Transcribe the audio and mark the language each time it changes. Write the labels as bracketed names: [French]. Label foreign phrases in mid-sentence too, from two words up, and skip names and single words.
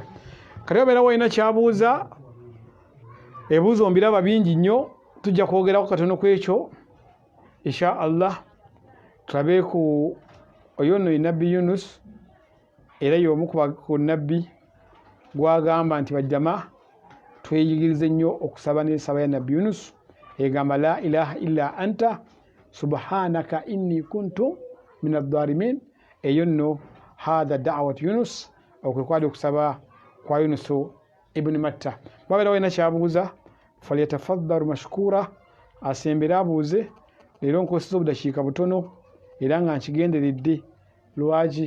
[Ganda] Kati obeera walina kyabuuza, ebuuzo mbiraba bingi nnyo, tujja kwogerako katono ku ekyo [Arabic] إن شاء الله [Ganda] tulabe ku oyo nno Nabbi Yunus era y'omu ku Nabbi gwagamba nti bajjama tweyigirize nnyo okusaba n'ensaba ya Nabbi Yunus egamba [Arabic] لا إله إلا أنت سبحانك إني كنت من الظالمين. [Ganda] Eyo nno [Arabic] هذه دعوة [Ganda] Yunus okwekwali okusaba kwa Yunus ibn Matta. Bwabera wena kyabuuza [Arabic] فليتفضل مشكورا, [Ganda] asembere abuuze. Leero nkosiza obudakiika butono era nga nkigenderedde. Lwaki?